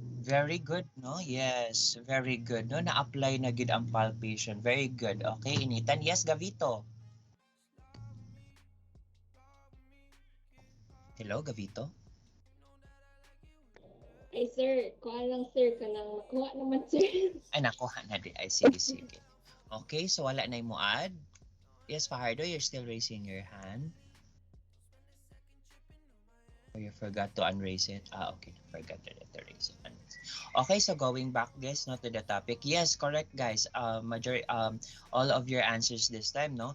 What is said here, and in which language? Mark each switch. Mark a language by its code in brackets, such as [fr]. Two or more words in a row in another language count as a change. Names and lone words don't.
[en] Very good, no? Yes, very good. [hil] No, na-apply na gid ang palpation. [en] Very good. Okay, initan. Yes, Gavito. Hello, Gavito. [hil] Ay, sir, kuha lang, sir, ka nang makuha naman, sir. Ay, nakuha na di. Ay, sige, sige. Okay, so wala na mo add. [en] Yes, Fajardo, you're still raising your hand. Or you forgot to unraise it. Ah, okay. Forgot to raise it. Okay, so going back, guys, no, to the topic. Yes, correct, guys. All of your answers this time, no?